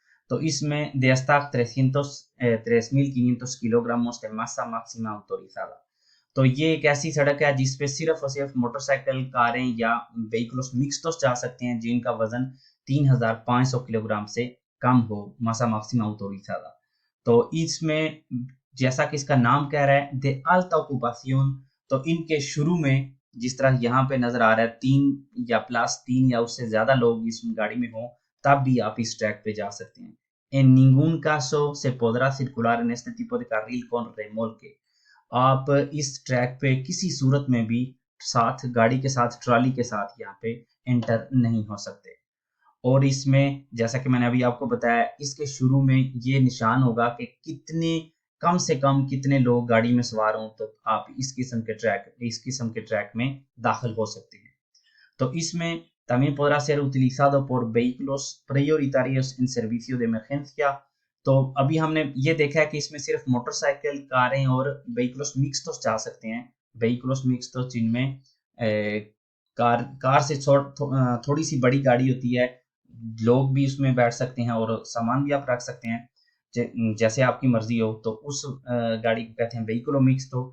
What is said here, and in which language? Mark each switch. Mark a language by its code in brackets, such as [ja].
[hi] तो इसमें [es] de hasta 300 3.500 kilogramos de masa máxima autorizada। [hi] तो ये एक ऐसी सड़क है जिस पे सिर्फ और सिर्फ मोटरसाइकिल, कारें या व्हीकल्स मिक्स्ड जा सकते हैं जिनका वजन 3500 किलोग्राम से कम हो, masa máxima autorizada। तो इसमें जैसा कि इसका नाम कह रहा है de alta ocupación, तो इनके शुरू में जिस तरह यहाँ पे नजर आ रहा है 3 या +3 या उससे ज्यादा लोग इस गाड़ी में हो, तब भी आप इस ट्रैक पे जा सकते हैं। [es] En ningún caso se podrá circular en este tipo de carril con remolque। [hi] आप इस ट्रैक पे किसी सूरत में भी साथ गाड़ी के साथ, ट्रॉली के साथ यहाँ पे एंटर नहीं हो सकते। और इसमें जैसा कि मैंने अभी आपको बताया, इसके शुरू में ये निशान होगा कि कितने, कम से कम कितने लोग गाड़ी में सवार हों तो आप इस किस्म के ट्रैक में दाखिल हो सकते हैं। तो इसमें [es] también podrá ser utilizado por vehículos prioritarios en servicio de emergencia। [hi] तो अभी हमने ये देखा है कि इसमें सिर्फ मोटरसाइकिल, कारें और व्हीकल्स मिक्स्ड जा सकते हैं। व्हीकल्स मिक्स्ड जिनमें कार से थोड़ी सी बड़ी गाड़ी होती है, लोग भी उसमें बैठ सकते हैं और सामान भी आप रख सकते हैं जैसे आपकी मर्जी हो, तो उस गाड़ी को कहते हैं व्हीकल मिक्स।